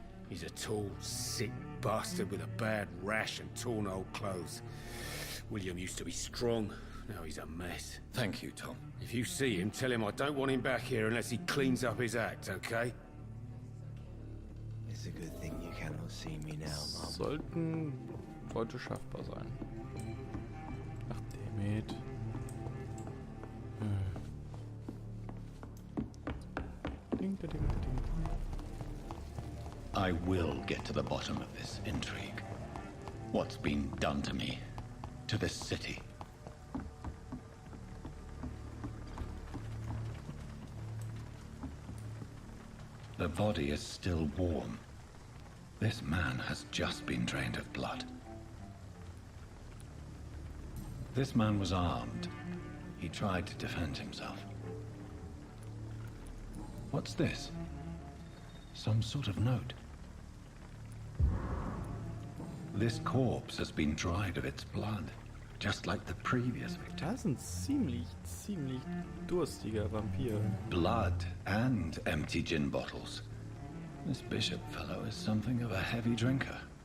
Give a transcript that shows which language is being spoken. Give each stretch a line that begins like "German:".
English: He's a tall, sick bastard with a bad rash and torn old clothes. William used to be strong. Now he's a mess. Thank you, Tom. If you see him, tell him I don't want him back here unless he cleans up his act, okay? It's a good thing you cannot see me now, Mom.
German: Sollten heute schaffbar sein.
English: Ach, Dammit. I will get to the bottom of this intrigue. What's been done to me? To this city? The body is still warm. This man has just been drained of blood. This man was armed. He tried to defend himself. What's this? Some sort of note. This corpse has been dried of its blood, just like the previous victim.
German: Das ist ein ziemlich durstiger Vampir.
English: Blood and empty gin bottles. This Bishop fellow is something of a heavy drinker.